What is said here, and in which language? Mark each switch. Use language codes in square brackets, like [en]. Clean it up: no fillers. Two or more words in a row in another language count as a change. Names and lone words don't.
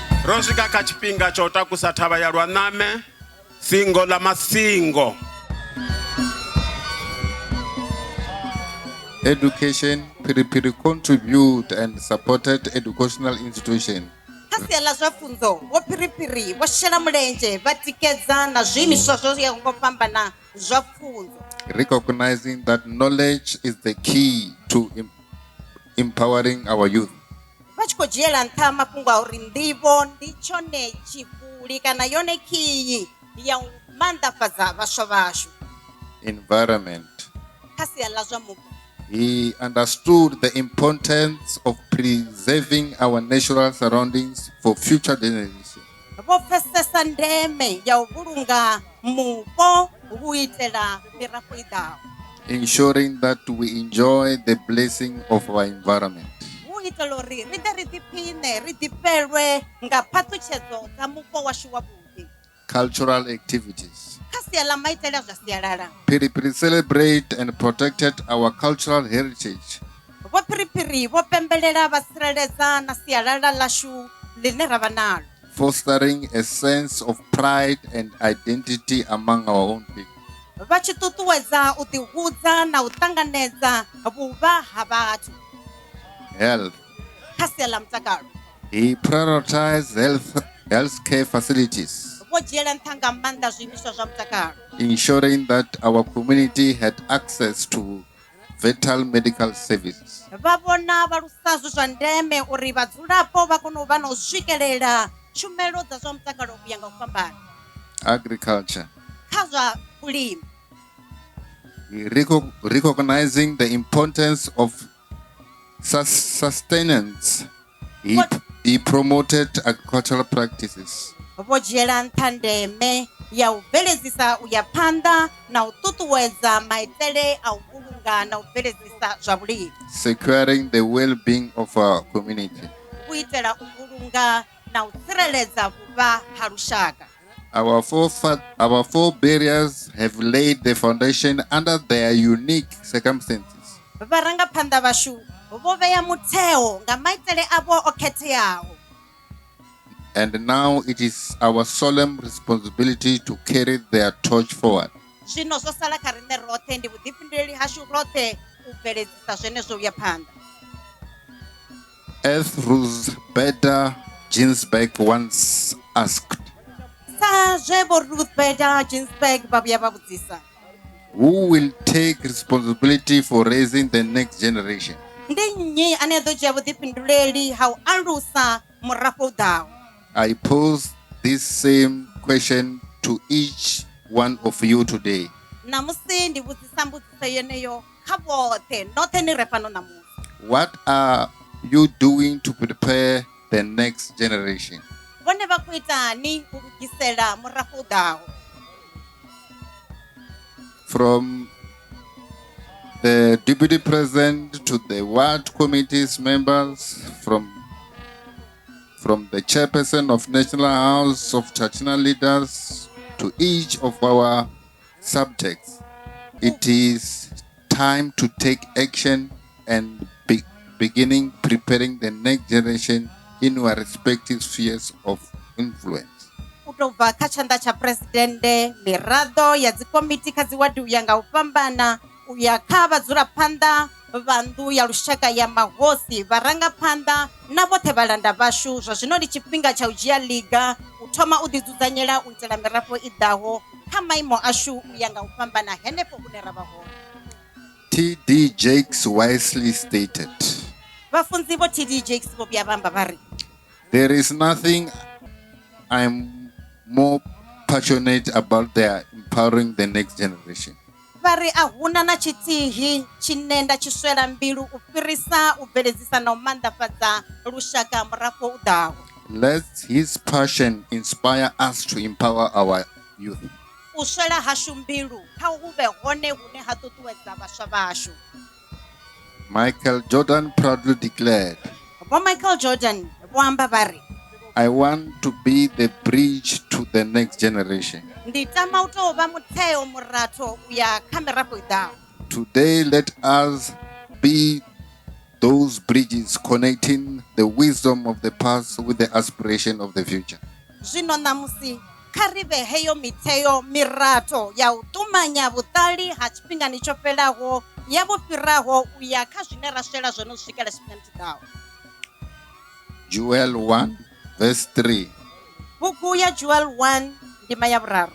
[ve] ro swika kha tshifhinga tsha u takusa thavha ya lwaname singo la masingo. [en] Education, Phiriphiri contribute and supported educational institution. [ve] kha sia ḽa zwa pfunzo vho Phiriphiri vho shela mulenzhe vha tikedza na zwiimiswa zwo yaho nga u fhambana zwa pfunzo. [en] Recognizing that knowledge is the key to empowering our youth. [ve] Vha tshi khou dzhiela nṱha mafhungo a uri nḓivho ndi tshone tshifuli kana yone khiyi ya u maanḓafhadza vhaswa vhashu. [en] Environment. [ve] Kha sia ḽa zwa mupo [en] He understood the importance of preserving our natural surroundings for future generations. [ve] vho pfesesa ndeme ya u vhulunga mupo hu itela mirafho i ḓaho. [en] Ensuring that we enjoy the blessing of our environment. [ve] Hu itela uri ri ḓe ri ḓiphine ri ḓifhelwe nga phaṱhutshedzo dza mupo washu wavhuḓi. [en] Cultural activities. [ve] Kha sia ḽa maitele a zwa sialala [en] Phiriphiri celebrate and protected our cultural heritage. [ve] vho Phiriphiri vho pembelela vha tsireledza na sialala ḽashu ḽine ra vha nalo. [en] Fostering a sense of pride and identity among our own people. [ve] Vha tshi ṱuṱuwedza u ḓihudza na u ṱanganedza vhuvha ha vhathu. [en] Health. [ve] Kha sia ḽa mutakalo [en] He prioritized healthcare facilities, [ve] vho dzhiela nṱha nga maanḓa zwiimiswa zwa mutakalo. [en] ensuring that our community had access to vital medical services. [ve] Vha vhona vhalusa zwi zwa ndeme uri vhadzulapo vha kone u vha na u swikelela tshumelo dza zwa mutakalo u ya nga u fhambana. [en] Agriculture. [ve] Kha zwa vhulimi [en] Recognizing the importance of sustenance, he promoted agricultural practices, [ve] vho dzhiela nṱha ndeme ya u bveledzisa u ya phanḓa na u ṱuṱuwedza maitele a u vhulunga na u bveledzisa zwa vhulimi. [en] securing the well-being of our community. [ve] U itela u vhulunga na u tsireledza vhuvha ha lushaka. [en] Our four barriers have laid the foundation under their unique circumstances. [ve] Vharangaphanḓa vhashu vho vhea mutheo nga maitele avho o khetheaho. [en] And now it is our solemn responsibility to carry their torch forward. [ve] Zwino zwo sala kha riṋe roṱhe ndi vhuḓifhinduleli hashu roṱhe u bveledzisa zwenezwo u ya phanḓa. [en] As Ruth Bader Ginsburg once asked, [ve] Sa zwe vho Ruth Bader Ginsburg vha vhuya vha vhudzisa, [en] who will take responsibility for raising the next generation? [ve] ndi nnyi ane a ḓo dzhia vhuḓifhinduleli ha u alusa murafho u ḓaho? [en] I pose this same question to each one of you today. [ve] Namusi ndi vhudzisa mbudziso yeneyo kha vhoṱhe noṱhe ni re fhano namusi. [en] What are you doing to prepare the next generation? [ve] Vhone vha khou itani u lugisela murafho u ḓaho? [en] From the deputy president to the ward committees members, from the chairperson of National House of traditional leaders to each of our subjects, it is time to take action and beginning preparing the next generation in our respective spheres of influence. [ve] U tou bva kha tshanḓa tsha presidente, miraḓo ya dzikomiti kha dziwadi u ya nga u fhambana, u ya kha vhadzulaphanḓa vha nnḓu ya lushaka ya mahosi, vharangaphanḓa na vhoṱhe vhalanda vhashu. Zwa zwino ndi tshifhinga tsha u dzhia ḽiga, u thoma u ḓidzudzanyela u itela mirafho i ḓaho kha maimo ashu u ya nga u fhambana henefho hune ra vha hone. [en] T.D. Jakes wisely stated, [ve] Vhafunzi vho T.D. Jakes vho vhuya vha amba vha ri, [en] there is nothing I'm more passionate about than empowering the next generation. [ve] vha ri a huna na tshithihi tshine nda tshi swela mbilu u fhirisa u bveledzisa na u maanḓafhadza lushaka murafho u ḓaho. [en] Let his passion inspire us to empower our youth. [ve] U swela hashu mbilu kha hu vhe hone hune ha ṱuṱuwedza vhaswa vhashu. [en] Michael Jordan proudly declared, [ve] Vho Michael Jordan vho amba vha ri, [en] I want to be the bridge to the next generation. [ve] ndi tama u tou vha mutheo muratho u ya kha mirafho i ḓaho. [en] Today, let us be those bridges connecting the wisdom of the past with the aspiration of the future. [ve] Zwino namusi karibe heyo mitheo mirato ya u ṱumanya vhuṱali ha tshifhingani tsho fhelaho ya vho fhiraho u ya kha zwine ra shela zwone u swikela tshifhingani tshiḓaho. [en] Joel 1 verse 3 [ve] bugu ya Joel 1 ndima ya vhuraru